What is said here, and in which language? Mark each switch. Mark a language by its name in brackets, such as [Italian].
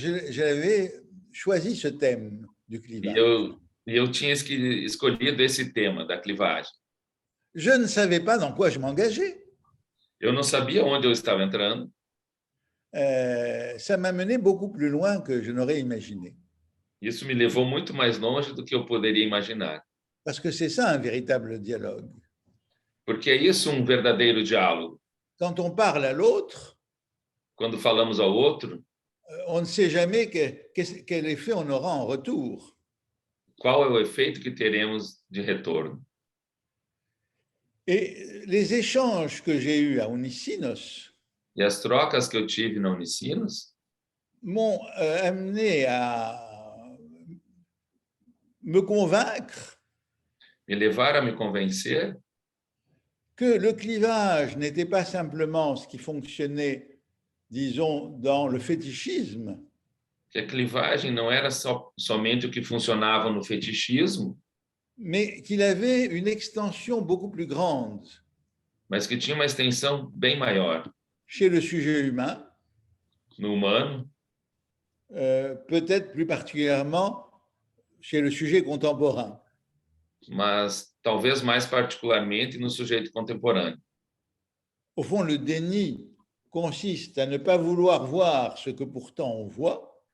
[French] J'avais choisi ce thème du clivage. [Portuguese] E eu tinha escolhido esse tema da clivagem. [French] je ne savais pas dans quoi je m'engageais. [Portuguese] Eu não sabia onde eu estava entrando. [French] Ça m'a mené beaucoup plus loin que je n'aurais imaginé. [Portuguese] Isso me levou muito mais longe do que eu poderia imaginar. [French] Parce que c'est ça un véritable dialogue. [Portuguese] Porque é isso um verdadeiro diálogo. [French] Quand on parle à l'autre, [Portuguese] Quando falamos ao outro, [French] on ne sait jamais quel effet on aura en retour. [Portuguese] qual é o efeito que teremos de retorno? [French] Et les échanges que j'ai eus à Onicinos [Portuguese] E as trocas que eu tive na Unicinos [French] m'ont amené à me convaincre [Portuguese] me levaram a me convencer [French] que le clivage n'était pas simplement ce qui fonctionnait, disons, dans le fétichisme, [Portuguese] que a clivagem não era somente o que funcionava no fetichismo, [French] mais qu'il avait une extension beaucoup plus grande [Portuguese] mas que tinha uma extensão bem maior [French] chez le sujet humain, [Portuguese] no humano, [French] peut-être plus particulièrement chez le sujet contemporain. [Portuguese] mas talvez mais particularmente no sujeito contemporâneo. [French] Au fond, le déni consiste à ne pas vouloir voir ce que pourtant on voit,